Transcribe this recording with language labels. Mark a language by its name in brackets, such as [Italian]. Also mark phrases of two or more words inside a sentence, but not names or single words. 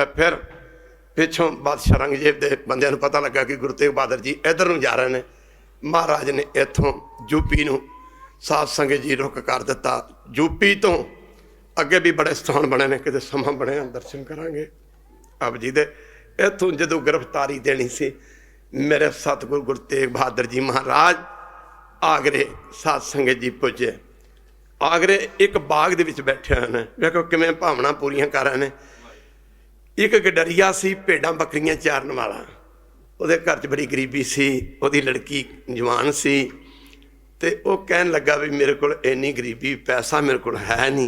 [Punjabi] ਫਿਰ ਪਿੱਛੋਂ ਬਾਦਸ਼ਾਹ ਔਰੰਗਜ਼ੇਬ ਦੇ ਬੰਦਿਆਂ ਨੂੰ ਪਤਾ ਲੱਗਾ ਕਿ ਗੁਰੂ ਤੇਗ ਬਹਾਦਰ ਜੀ ਇੱਧਰ ਨੂੰ ਜਾ ਰਹੇ ਨੇ। ਮਹਾਰਾਜ ਨੇ ਇੱਥੋਂ ਯੂਪੀ ਨੂੰ ਸਾਧ ਸੰਗਤ ਜੀ ਰੁਕ ਕਰ ਦਿੱਤਾ। ਯੂਪੀ ਤੋਂ ਅੱਗੇ ਵੀ ਬੜੇ ਸਥਾਨ ਬਣੇ ਨੇ, ਕਿਤੇ ਸਮਾਂ ਬਣਿਆ ਦਰਸ਼ਨ ਕਰਾਂਗੇ ਆਪ ਜੀ ਦੇ। ਇੱਥੋਂ ਜਦੋਂ ਗ੍ਰਿਫਤਾਰੀ ਦੇਣੀ ਸੀ ਮੇਰੇ ਸਤਿਗੁਰੂ ਗੁਰੂ ਤੇਗ ਬਹਾਦਰ ਜੀ ਮਹਾਰਾਜ ਆਗਰੇ ਸਾਧ ਸੰਗਤ ਜੀ ਪੁੱਜੇ। ਆਗਰੇ ਇੱਕ ਬਾਗ ਦੇ ਵਿੱਚ ਬੈਠੇ ਹੈਂ, ਵੇਖੋ ਕਿਵੇਂ ਭਾਵਨਾ ਪੂਰੀਆਂ ਕਰ ਰਹੇ ਹੈਂ। ਇੱਕ ਗਡਰੀਆ ਸੀ ਭੇਡਾਂ ਬੱਕਰੀਆਂ ਚਾਰਨ ਵਾਲਾ, ਉਹਦੇ ਘਰ ਚ ਬੜੀ ਗਰੀਬੀ ਸੀ, ਉਹਦੀ ਲੜਕੀ ਜਵਾਨ ਸੀ, ਤੇ ਵੋ ਕਹਿਣ ਲੱਗਾ ਭੀ ਮੇਰੇ ਕੋ ਇੰਨੀ ਗਰੀਬੀ, [Hindi] पैसा मेरे को है नहीं।